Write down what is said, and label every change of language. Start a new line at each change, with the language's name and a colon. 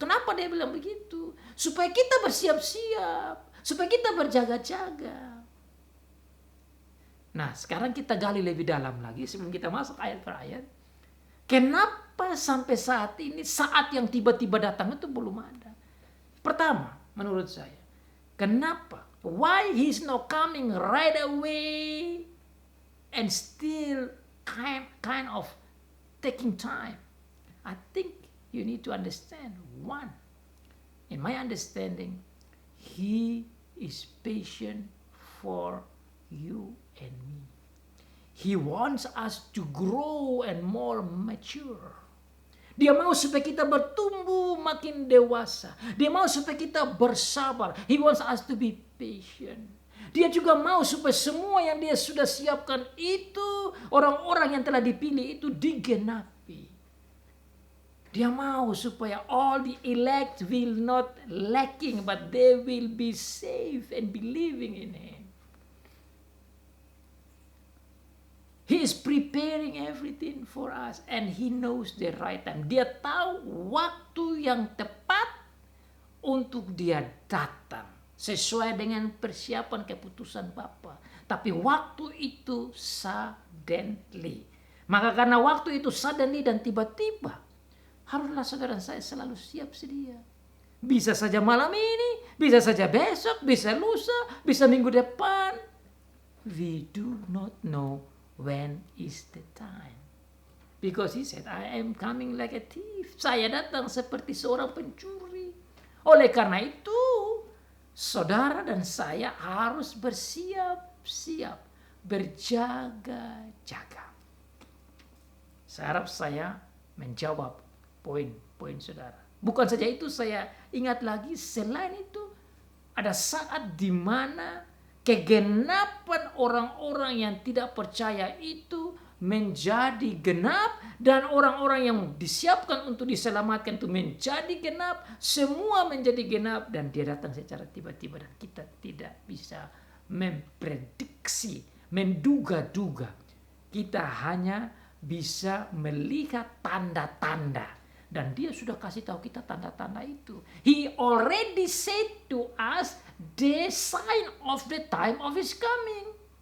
Indonesian: Kenapa dia bilang begitu? Supaya kita bersiap-siap, supaya kita berjaga-jaga. Nah, sekarang kita gali lebih dalam lagi sebelum kita masuk ayat per ayat. Kenapa sampai saat ini, saat yang tiba-tiba datang itu belum ada? Pertama, menurut saya, kenapa?
English: Why he's not coming right away and still kind of taking time? I think you need to understand. One, in my understanding, he is patient for you and me. He wants us to grow and more mature.
Indonesian: Dia mau supaya kita bertumbuh makin dewasa. Dia mau supaya kita bersabar.
English: He wants us to be patient.
Indonesian: Dia juga mau supaya semua yang dia sudah siapkan itu, orang-orang yang telah dipilih itu digenapi. Dia mau supaya
English: all the elect will not lacking, but they will be saved and believing in Him. He is preparing everything for us and He knows the right time.
Indonesian: Dia tahu waktu yang tepat untuk dia datang sesuai dengan persiapan keputusan Bapa. Tapi waktu itu suddenly. Maka karena waktu itu suddenly dan tiba-tiba, haruslah saudara saya selalu siap sedia. Bisa saja malam ini, bisa saja besok, bisa lusa, bisa minggu depan.
English: We do not know when is the time. Because He said, I am coming like a thief.
Indonesian: Saya datang seperti seorang pencuri. Oleh karena itu, saudara dan saya harus bersiap-siap, berjaga-jaga. Saya harap saya menjawab poin-poin saudara. Bukan saja itu, saya ingat lagi, selain itu, ada saat di mana kegenapan orang-orang yang tidak percaya itu menjadi genap, dan orang-orang yang disiapkan untuk diselamatkan itu menjadi genap, semua menjadi genap, dan dia datang secara tiba-tiba dan kita tidak bisa memprediksi, menduga-duga. Kita hanya bisa melihat tanda-tanda. Dan dia sudah kasih tahu kita tanda-tanda itu.
English: He already said to us the sign of the time of His coming.